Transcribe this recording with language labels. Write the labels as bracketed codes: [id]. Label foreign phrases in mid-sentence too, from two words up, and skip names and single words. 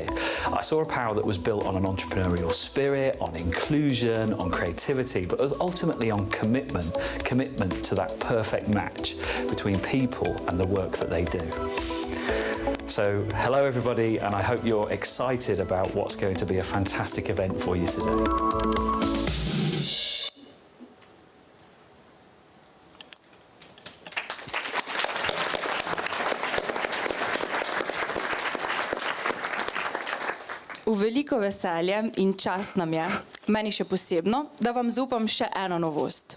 [en] I saw a power that was built on an entrepreneurial spirit, on inclusion, on creativity, but ultimately on commitment to that perfect match between people and the work that they do. So, hello everybody, and I hope you're excited about what's going to be a fantastic event for you today. [sl] V veliko veselje in čast nam je, meni še posebno, da vam zaupam še eno novost.